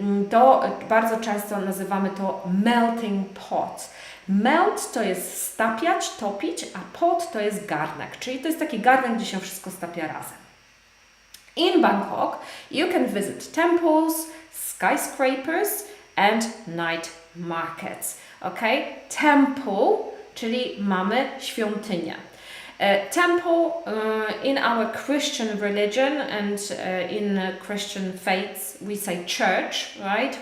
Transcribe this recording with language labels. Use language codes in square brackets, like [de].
[pl] To bardzo często nazywamy to [en] melting pot. [pl] Melt to jest stapiać, topić, a pot to jest garnek, czyli to jest taki garnek, gdzie się wszystko stapia razem. [en] In Bangkok, you can visit temples, skyscrapers and night markets. Okay? [pl] Temple, czyli mamy świątynię. [en] Temple in our Christian religion and in Christian faiths we say church, right?